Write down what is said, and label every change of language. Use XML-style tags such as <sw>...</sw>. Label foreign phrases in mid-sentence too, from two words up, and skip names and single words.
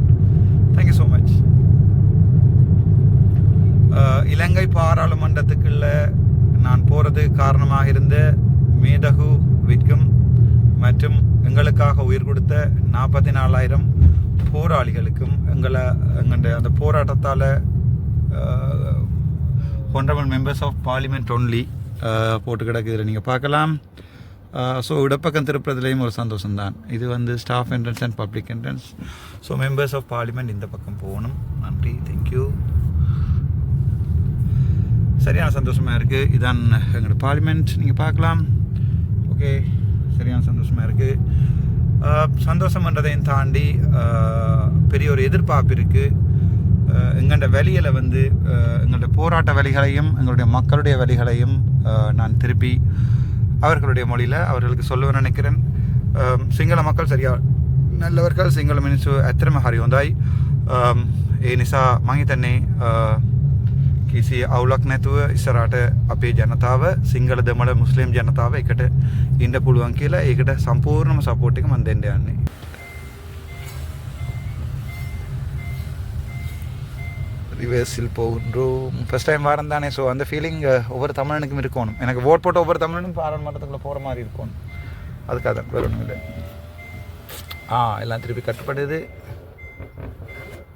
<en>thank you so much.</en> <ta>இலங்கை பாராளுமன்றத்துக்குள்ள நான் போகிறது காரணமாக இருந்த மேதகு விற்கும் மற்றும் எங்களுக்காக உயிர் கொடுத்த 44,000 போராளிகளுக்கும் எங்களுடைய அந்த போராட்டத்தால்</ta> <en>honorable members of parliament only</en> <ta>போட்டு கிடக்கு. இதில் நீங்கள் பார்க்கலாம். ஸோ இடப்பக்கம் திருப்புறதுலேயும் ஒரு சந்தோஷம்தான். இது வந்து</ta> <en>staff entrance and public entrance. so members of parliament</en> <ta>இந்த பக்கம் போகணும். நன்றி, தேங்க்யூ. சரியான சந்தோஷமாக இருக்குது. இதான் எங்களோட பார்லிமெண்ட், நீங்கள் பார்க்கலாம். ஓகே, சரியான சந்தோஷமாக இருக்குது. சந்தோஷம்ன்றதையும் தாண்டி பெரிய ஒரு எதிர்பார்ப்பு இருக்குது. எங்களோட வழியில் வந்து எங்களுடைய போராட்ட வழிகளையும் எங்களுடைய மக்களுடைய வழிகளையும் நான் திருப்பி அவர்களுடைய மொழியில் அவர்களுக்கு சொல்ல நினைக்கிறேன். සිංහල மக்கள் சரியா நல்லவர்கள்.</ta> <si>සිංහල මිනිස්සු ඇත්තටම හරි හොඳයි. ඒ නිසා මම හිතන්නේ කිසි අවුලක් නැතුව ඉස්සරහට අපේ ජනතාව, සිංහල දෙමළ මුස්ලිම් ජනතාව එකට ඉන්න පුළුවන් කියලා ඒකට සම්පූර්ණම සපෝට් එක මම දෙන්න යන්නේ.</si> <ta>ரிவர்ஸில் போகின்றோம்.</ta> <en>first time</en> <ta>வாரம் தானே. ஸோ அந்த ஃபீலிங் ஒவ்வொரு தமிழனுக்கும் இருக்கணும். எனக்கு ஓட் போட்ட ஒவ்வொரு தமிழனும் பாராளுமன்றத்துக்குள்ளே போகிற மாதிரி இருக்கணும். அதுக்காக தான், வேறு ஒன்றும் இல்லை. எல்லாம் திருப்பி கட்டுப்படுது.</ta>